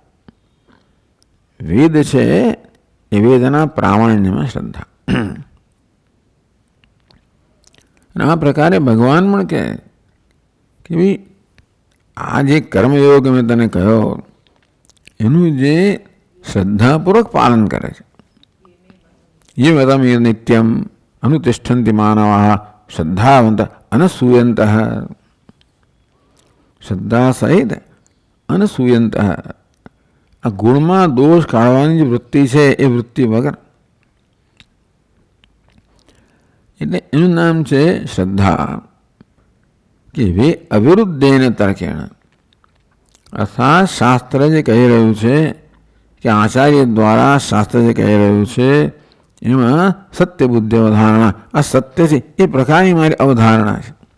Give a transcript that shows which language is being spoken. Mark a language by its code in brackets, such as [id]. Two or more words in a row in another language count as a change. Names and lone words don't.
[gu] વેદ છે એ વેદના પ્રામાણ્યમાં શ્રદ્ધા. અને આ પ્રકારે ભગવાન પણ કહે કે ભાઈ આ જે કર્મયોગ મેં તને કહ્યો એનું જે શ્રદ્ધાપૂર્વક પાલન કરે છે, [sa] ये वदम ये नित्यम अनुतिष्ठन्ति मानवाः श्रद्धावंत अनसूयंत. श्रद्धा सहित अनसूयंत. [gu] આ ગુણમાં દોષ કાઢવાની જે વૃત્તિ છે એ વૃત્તિ વગર, એટલે એનું નામ છે શ્રદ્ધા. કે વે [sa] અવિરુદ્ધેન તર્કેણ, [gu] અર્થાત શાસ્ત્ર જે કહી રહ્યું છે કે આચાર્ય દ્વારા શાસ્ત્ર જે કહી રહ્યું છે એમાં સત્ય બુદ્ધિ અવધારણા, આ સત્ય છે એ પ્રકારની મારી અવધારણા છે.